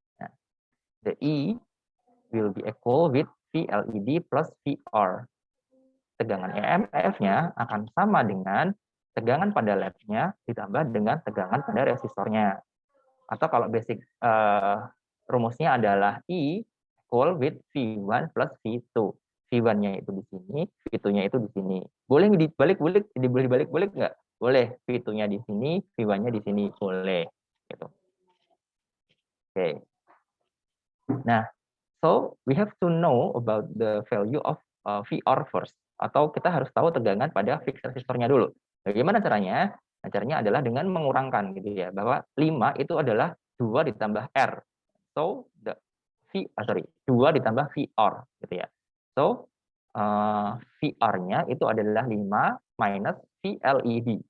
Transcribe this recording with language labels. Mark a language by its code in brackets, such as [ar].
[en] Nah, the E will be equal with VLED plus VR. [id] Tegangan EMF-nya akan sama dengan tegangan pada LED-nya ditambah dengan tegangan pada resistornya. Atau kalau basic rumusnya adalah E [en] equal with V1 plus V2. [id] V1-nya itu di sini, V2-nya itu di sini. Boleh dibalik-balik nggak? Boleh. V2-nya di sini, V1-nya di sini. Boleh. Gitu. Oke. [en] Nah, so we have to know about the value of VR first. [id] Atau kita harus tahu tegangan pada fixed resistornya dulu. Bagaimana caranya? Nah, caranya adalah dengan mengurangkan gitu ya, bahwa 5 itu adalah 2 ditambah R. So, 2 ditambah VR gitu ya. So, VR-nya itu adalah 5 minus VLED.